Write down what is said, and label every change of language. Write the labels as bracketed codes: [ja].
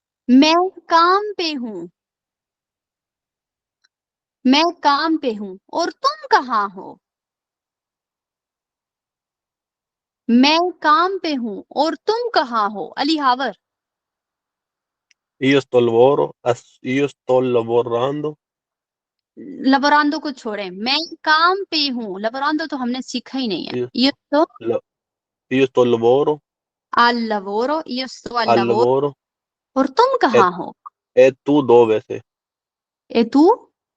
[hi] मैं काम पे हूं। मैं काम पे हूं और तुम कहाँ हो? मैं काम पे हूँ और तुम कहाँ हो? अली हावर। [it] Io sto al lavoro, io sto lavorando, [hi] लबरांदो को छोड़े, मैं काम पे हूँ। लबरांदो तो हमने सीखा ही नहीं है। [it] io, [hi] ये तो [it] la- io sto al lavoro, al lavoro, io sto al al lavoro, lavoro, [hi] और तुम [it] e, [hi] कहाँ हो? [it] e tu dove sei? ए तू